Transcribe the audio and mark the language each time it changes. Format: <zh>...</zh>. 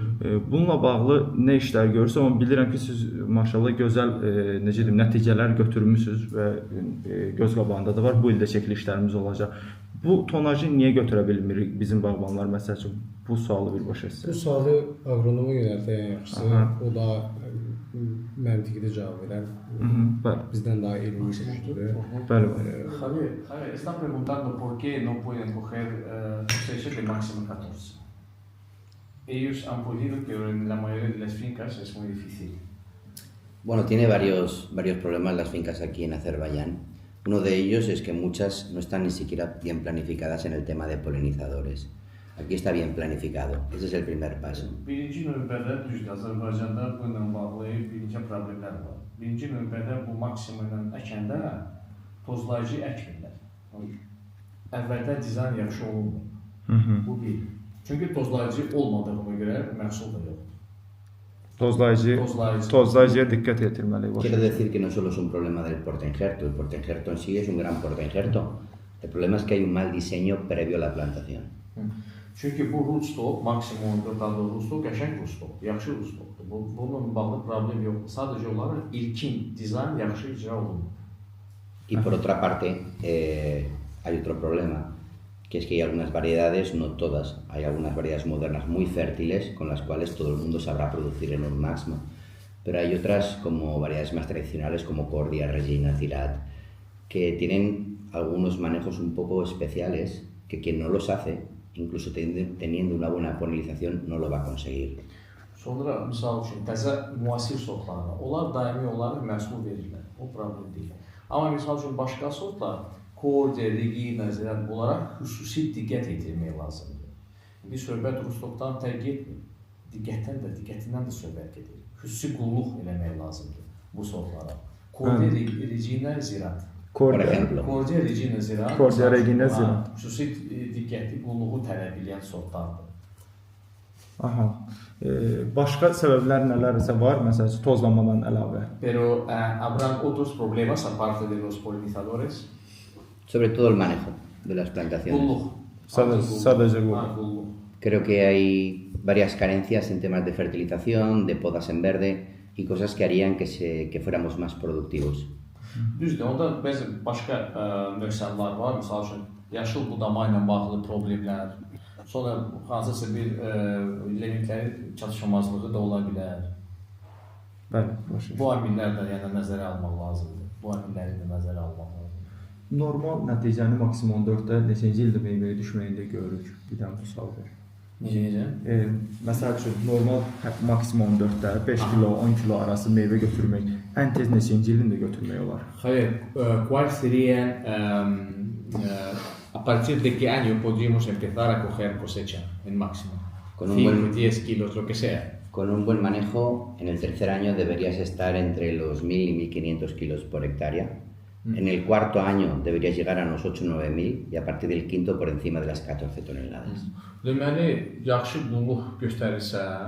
<az>Bununla bağlı nə işlər görürsə, amma bilirəm ki, siz maşallah gözəl necə deyim, nəticələr götürmüsünüz və göz qabağında da var. Bu ildə çəkilişlərimiz olacaq. Bu tonajı niyə götürə bilmirik bizim bağbanlar məsəl üçün? Bu sualı birbaşa sizə. Bu sualı aqronoma yönəltən yaxşısı, o da məntiqli cavab verər. Bizdən daha elmi güclüdür. Bəli.</az> <es>Javier, están preguntando por qué no pueden coger cosechas de máximo 14. Ellos han podido, pero en la mayoría de las fincas es muy difícil. Bueno, tiene varios problemas las fincas aquí en Azerbaiyán. Uno de ellos es que muchas no están ni siquiera bien planificadas en el tema de polinizadores. Aquí está bien planificado. Ese es el primer paso.</es> <az>Birinci növbədə düzdür, Azərbaycanda bununla bağlı birinci problemlər var. Birinci növbədə bu maksimum ilə əkəndə tozlayıcı əkmirlər. Əvvəldən dizayn yaxşı olunmur. Bu bir. Çünki tozlayıcı olmadığına görə məhsul da yoxdur. Tozlayıcıya diqqət yetirməliyik.</az> <es>Quiero decir que no solo es un problema del portainjerto. El portainjerto en sí es un gran portainjerto. El problema es que hay un mal diseño previo a la plantación.</es> <az>Çünki bu rootstock, maksimum 4 adlı rootstock, qəşəng rootstock, yaxşı rootstockdur. Bununla bağlı problem yoxdur. Sadəcə olaraq ilkin dizayn yaxşı icra olunur.</az> <es>Y por otra parte, hay otro problema, que es que hay algunas variedades, no todas, hay algunas variedades modernas muy fértiles con las cuales todo el mundo sabrá producir en un máximo. Pero hay otras como variedades más tradicionales como Cordia, Regina, Cirat, que tienen algunos manejos un poco especiales que quien no los hace, incluso teniendo una buena polinización, no lo va a conseguir.</es> <az>Sonra misal üçün təzə müasir sortlarına, onlar daimi olaraq məhsul verirlər. O problem deyil. Amma misal üçün başqa sortlar, Cordia, Regina, Zirat olaraq xüsusi diqqət yetirmək lazımdır. Bir söhbət rootstockdan tək getmir. Diqqətindən də söhbət gedir. Xüsusi qulluq eləmək lazımdır bu sortlara. Cordia, Regina, Zirat.</az> <es>Por ejemplo.</es> <az>Cordia, Regina, Zirat. Cordia, Regina, Zirat. Xüsusi diqqətli qulluğu tələb edən sortlardır. Aha. Başqa səbəblər nələrsə var, məsələn, tozlamadan əlavə?</az> <es>Pero habrán otros problemas aparte de los polinizadores. Sobre todo el manejo de las plantaciones.</es> <az>Qulluq. Sadəcə qulluq.</az> <es>Creo que hay varias carencias en temas de fertilización, de podas en verde y cosas que harían que fuéramos más productivos.</es> <az>Düzdür, onda bəzi başqa nöqsanlar var. Misal üçün, yaşıl budama ilə bağlı problemlər, sonra hansısa bir elementlərin çatışmazlığı da ola bilər. Bəli, bu amillər də yəni nəzərə almaq lazımdır. Bu amilləri də nəzərə almaq lazımdır. Normal nəticəni maksimum 4-də neçənci ildə meyvəyə düşməyində görürük. Bir dənə bu sual ver. Necə? Məsəl üçün, normal maksimum 4-də 5 kilo, 10 kilo arası meyvə götürmək ən tez neçənci ilində götürmək olar?</az> <es>Javier, ¿cuál serían a partir de qué año podríamos empezar a coger cosecha en máximo? Con un 5, buen 10 kilos, lo que sea. Con un buen manejo, en el tercer año deberías estar entre los 1000 y 1500 kilos por hectárea. En el cuarto año deberías llegar a los 8 o 9000 y a partir del quinto por encima de las 14 toneladas.</es> <az>Deməli, yaxşı qulluq göstərirsə,</az>